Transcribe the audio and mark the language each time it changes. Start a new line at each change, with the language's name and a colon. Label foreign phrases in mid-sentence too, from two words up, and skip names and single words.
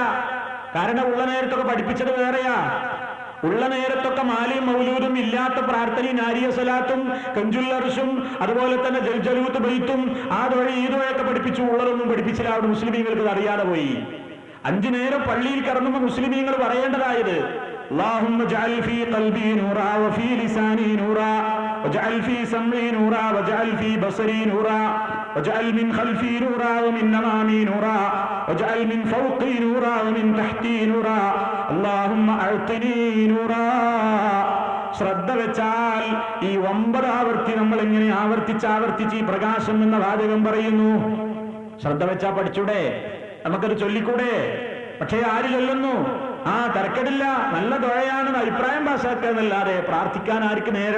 Malayalam: കാരണം ഉള്ള നേരത്തൊക്കെ പഠിപ്പിച്ചത് വേറെയാ. ഉള്ള നേരത്തൊക്കെ മാലിയും മൗലൂദും ഇല്ലാത്ത പ്രാർത്ഥനയും നാരിയ സ്വലാത്തും കഞ്ചുല്ലർഷും അതുപോലെ തന്നെ ജൽജലൂത്ത് ബൈത്തും ആദ്വഴി ഈദ്വഴയൊക്കെ പഠിപ്പിച്ചു. ഉള്ളതൊന്നും പഠിപ്പിച്ചില്ല. അവിടെ മുസ്ലിമീങ്ങൾക്ക് അറിയാതെ പോയി. 5 നേരം പള്ളിയിൽ കറങ്ങുമ്പോൾ മുസ്ലിമീങ്ങൾ പറയേണ്ടതായത്
Arabic: اللهم اجعل في قلبي نورا وفي لساني نورا واجعل في سمعي نورا واجعل في بصري نورا واجعل من خلفي نورا ومن امامي نورا واجعل من فوقي نورا ومن تحتي نورا اللهم اعطني نورا.
Malayalam: ശ്രദ്ധ വെച്ചാൽ ഈ 9 ആവർത്തി നമ്മൾ എങ്ങനെ ആവർത്തിച്ച് ഈ പ്രകാശം എന്ന വാചകം പറയുന്നു. ശ്രദ്ധ വെച്ചാ പഠിച്ചൂടെ? നമുക്കത് ചൊല്ലിക്കൂടെ? പക്ഷേ ആര് ചൊല്ലുന്നു? തരക്കടില്ല, നല്ല ദുആയാണ്, അഭിപ്രായം പാസാക്കാന്നല്ലാതെ പ്രാർത്ഥിക്കാൻ ആർക്ക് നേരം?